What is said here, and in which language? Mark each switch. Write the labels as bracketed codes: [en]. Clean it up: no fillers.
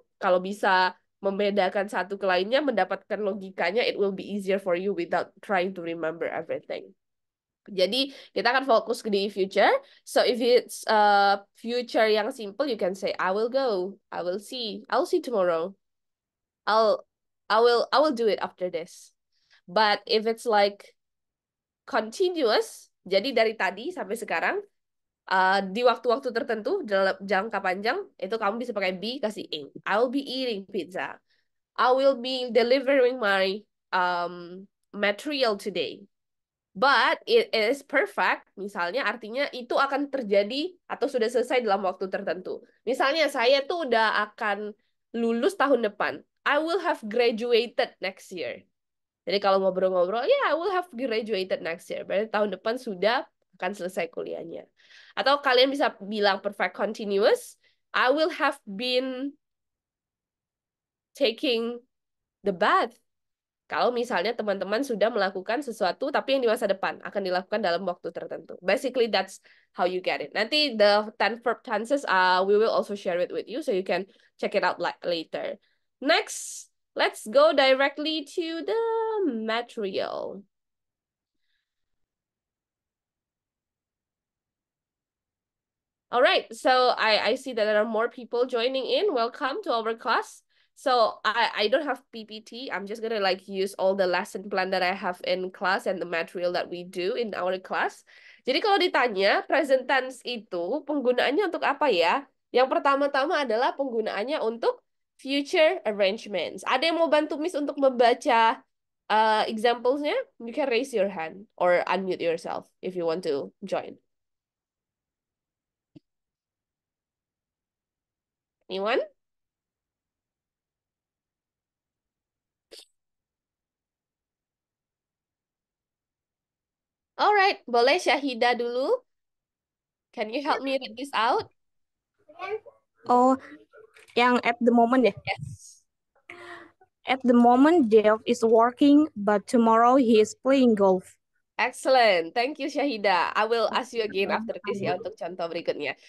[id] Kalau bisa membedakan satu ke lainnya, mendapatkan logikanya, [en] it will be easier for you without trying to remember everything. [id] Jadi kita akan fokus di future. [en] So if it's future yang simple, you can say I will go, I will see tomorrow. I will do it after this. But if it's like continuous, [id] jadi dari tadi sampai sekarang, di waktu-waktu tertentu dalam jangka panjang, itu kamu bisa pakai be kasih ing. [en] I will be eating pizza. I will be delivering my material today. But it is perfect, [id] misalnya artinya itu akan terjadi atau sudah selesai dalam waktu tertentu. Misalnya saya tuh udah akan lulus tahun depan. [en] I will have graduated next year. [id] Jadi kalau ngobrol-ngobrol, ya [en] I will have graduated next year. [id] Berarti tahun depan sudah akan selesai kuliahnya. Atau kalian bisa bilang perfect continuous. [en] I will have been taking the bath. [id] Kalau misalnya teman-teman sudah melakukan sesuatu tapi yang di masa depan akan dilakukan dalam waktu tertentu. [en] Basically that's how you get it. Nanti the 10 verb tenses we will also share it with you so you can check it out later. Next, let's go directly to the material. All right, so I see that there are more people joining in. Welcome to our class. So I don't have PPT. I'm just gonna like use all the lesson plan that I have in class and the material that we do in our class. [id] Jadi kalau ditanya present tense itu penggunaannya untuk apa ya? Yang pertama-tama adalah penggunaannya untuk future arrangements. Ada yang mau bantu Miss untuk membaca examples-nya? [en] You can raise your hand or unmute yourself if you want to join. Anyone? [id] Alright, boleh Syahida dulu? [en] Can you help me read this out? Oh, yang at the moment ya? Yes. At the moment, Jeff is working, but tomorrow he is playing golf. Excellent. Thank you, Syahida. I will ask you again after this [id] ya untuk contoh berikutnya.